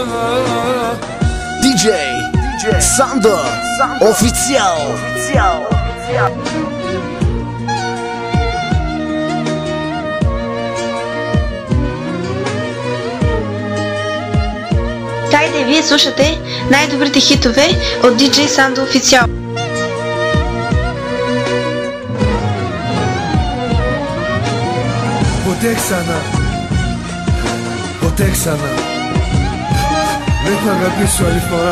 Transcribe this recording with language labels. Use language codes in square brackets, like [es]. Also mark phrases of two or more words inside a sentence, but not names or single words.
[bg] DJ Sando Official. Хайде, вие слушате най-добрите хитове от DJ Sando Official. [el] Ποτέ ξανά, ποτέ ξανά δεν θα αγαπήσω άλλη φορά.